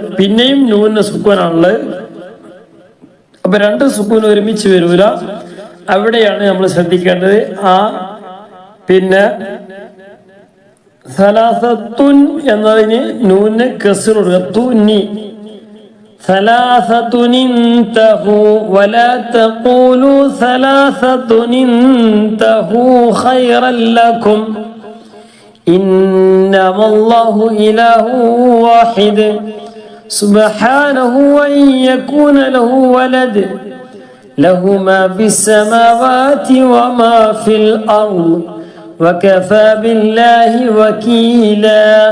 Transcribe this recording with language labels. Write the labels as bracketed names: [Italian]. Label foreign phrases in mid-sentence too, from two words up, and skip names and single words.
[Malayalam] പിന്നെയും നൂന് സുക്കൂനാണുള്ളത്. അപ്പൊ രണ്ട് സുക്കൂൻ ഒരുമിച്ച് വരൂല. അവിടെയാണ് നമ്മൾ ശ്രദ്ധിക്കേണ്ടത്. പിന്നെ സലാസത്തുൻ എന്നതിന് നൂന് കസ്ർ കൊടുക്കുക. [Arabic] തുന്നി ثلاثة انتهوا ولا تقولوا ثلاثة انتهوا خيرا لكم إنما الله إله واحد سبحانه أن يكون له ولد له ما في السماوات وما في الأرض وكفى بالله وكيلا.